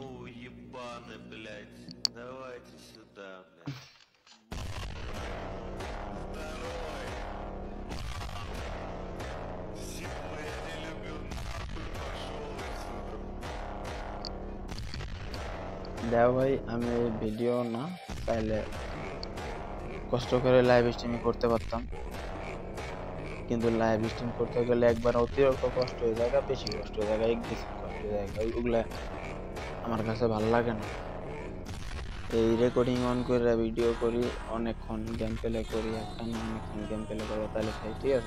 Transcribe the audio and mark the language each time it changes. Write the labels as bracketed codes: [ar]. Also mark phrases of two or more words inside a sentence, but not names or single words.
[ru] Ебаны, блядь, давайте сюда, блядь. Здорово. Я не люблю, нахуй пошел отсюда. [bn] দেখ ভাই আমি ভিডিও না তাইলে কষ্ট করে [en] live streaming [bn] করতে পারতাম, কিন্তু [en] live stream [bn] করতে গেলে একবার অতিরিক্ত কষ্ট হয়ে যায়, বেশি কষ্ট হয়ে যায়, এক্সেসিভ কষ্ট হয়ে যায়, ওগুলা আমার কাছে ভালো লাগে না। এই [en] recording on [bn] করে ভিডিও করি, অনেকক্ষণ [en] game play [bn] করি, একটা না অনেকক্ষণ [en] game play [bn] করবো তাহলে খাই, ঠিক আছে।